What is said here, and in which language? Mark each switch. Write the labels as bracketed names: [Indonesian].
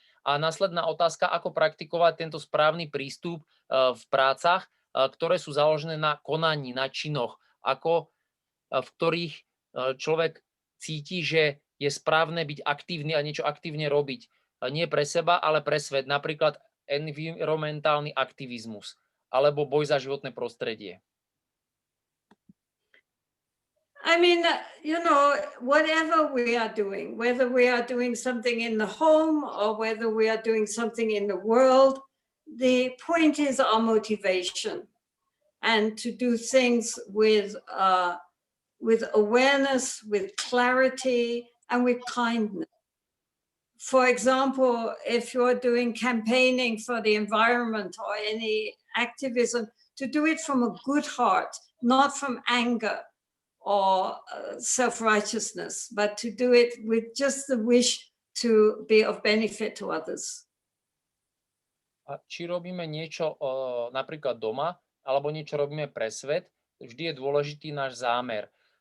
[Slovak] A následná otázka, ako praktikovať tento správny prístup v prácach, ktoré sú založené na konaní, na činoch, v ktorých človek cíti, že je správne byť aktívny a niečo aktívne robiť. Nie pre seba, ale pre svet. Napríklad environmentálny aktivizmus alebo boj za životné prostredie. [English] I mean, whatever we are doing, whether we are doing something in the home or whether we are doing something in the world, the point is our motivation and to do things with awareness, with clarity, and with kindness. For example, if you're doing campaigning for the environment or any activism, to do it from a good heart, not from anger or self-righteousness, but to do it with just the wish to be of benefit to others. [Slovak] A či robíme niečo napríklad doma, alebo niečo robíme pre svet, vždy je dôležitý náš zámer.